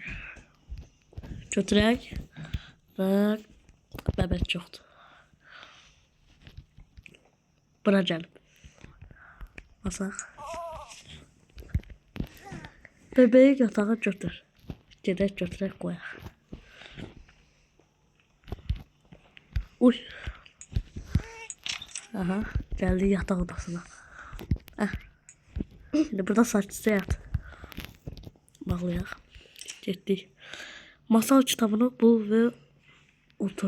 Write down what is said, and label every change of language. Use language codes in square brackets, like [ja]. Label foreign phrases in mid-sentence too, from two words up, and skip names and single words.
[az] Götürək. Bak. [tr] Bebek yoktu. [az] Bura gəlib. Basaq. Bebeği yatağa götür. Gedək götürək koyaq. Uy. [tr] Aha. Geldi yatak odasına. Şimdi burada saçlıca yat. [az] Bağlayaq. Getdik. [tr] Masal kitabını bul ve otur.